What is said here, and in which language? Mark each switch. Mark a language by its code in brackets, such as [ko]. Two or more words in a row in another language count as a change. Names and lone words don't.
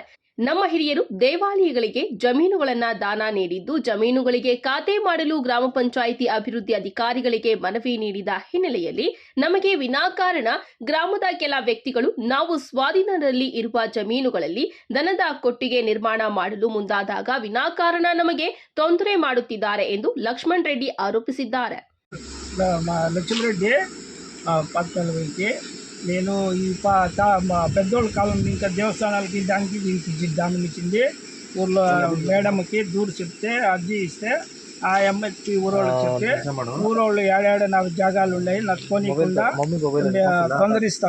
[kn] ನಮ್ಮ ಹಿರಿಯರು ದೇವಾಲಯಗಳಿಗೆ ಜಮೀನುಗಳನ್ನು ದಾನ ನೀಡಿದ್ದು, ಜಮೀನುಗಳಿಗೆ ಖಾತೆ ಮಾಡಲು ಗ್ರಾಮ ಪಂಚಾಯಿತಿ ಅಭಿವೃದ್ಧಿ ಅಧಿಕಾರಿಗಳಿಗೆ ಮನವಿ ನೀಡಿದ ಹಿನ್ನೆಲೆಯಲ್ಲಿ ನಮಗೆ ವಿನಾಕಾರಣ ಗ್ರಾಮದ ಕೆಲ ವ್ಯಕ್ತಿಗಳು ನಾವು ಸ್ವಾಧೀನದಲ್ಲಿ ಇರುವ ಜಮೀನುಗಳಲ್ಲಿ ದನದ ಕೊಟ್ಟಿಗೆ ನಿರ್ಮಾಣ ಮಾಡಲು ಮುಂದಾದಾಗ ವಿನಾಕಾರಣ ನಮಗೆ ತೊಂದರೆ ಮಾಡುತ್ತಿದ್ದಾರೆ ಎಂದು ಲಕ್ಷ್ಮಣ್ ರೆಡ್ಡಿ ಆರೋಪಿಸಿದ್ದಾರೆ. [te] లక్ష్మరెడ్డి పక్కనకి నేను ఈ పెద్దోళ్ళ కాలం ఇంకా దేవస్థానాలకి దానం ఇచ్చింది. ఊర్లో మేడంకి దూరు చెప్తే అర్జీ ఇస్తే ఆ అమ్మాయికి ఊరోళ్ళకి చెప్తే ఊరోళ్ళు ఏడాడ నాకు జాగాలు ఉన్నాయి, నాకు కొనికుండా తొందరిస్తాం.